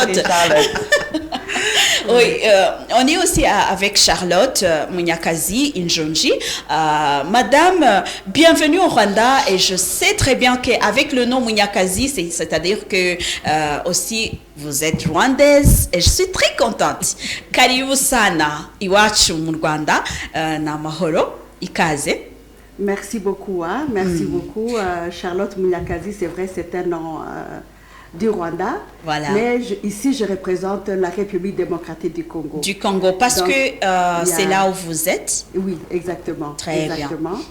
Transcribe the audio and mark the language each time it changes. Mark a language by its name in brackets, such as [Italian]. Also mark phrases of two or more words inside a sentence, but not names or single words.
[French] Je vais m'appeler Charlotte. Oui, on est aussi avec Charlotte Munyakazi Injonji. Madame, bienvenue au Rwanda et je sais très bien qu'avec le nom Munyakazi, c'est-à-dire que aussi vous êtes rwandaise et je suis très contente. [Swahili] Karibu sana iwachu mu Rwanda na mahoro ikaze. [French] Merci beaucoup, hein? Merci beaucoup. Charlotte Munyakazi, c'est vrai, c'est un nom du Rwanda. Voilà. Mais ici, je représente la République démocratique du Congo. Du Congo, parce Donc, que c'est là où vous êtes. Oui, exactement. Très exactement. Bien.